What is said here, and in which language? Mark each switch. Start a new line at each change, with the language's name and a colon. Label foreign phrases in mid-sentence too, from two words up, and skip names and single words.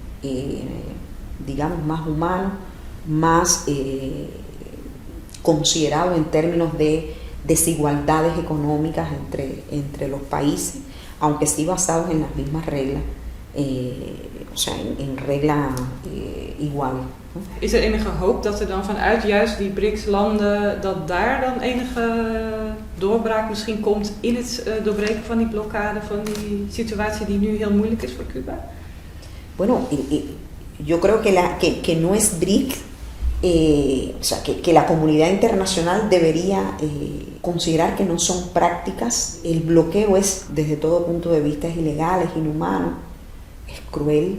Spanish: digamos más humano, más considerado en términos de desigualdades económicas entre los países, aunque sí basados en las mismas reglas, o sea, en reglas iguales.
Dutch: Is enige hoop dat dan vanuit juist die BRICS-landen, dat daar dan enige doorbraak misschien komt in het doorbreken van die blokkade, van die situatie die nu heel moeilijk is voor Cuba?
Spanish: Bueno, yo creo que no es BRIC, o sea, que la comunidad internacional debería considerar que no son prácticas. El bloqueo es, desde todo punto de vista, es ilegal, es inhumano, es cruel.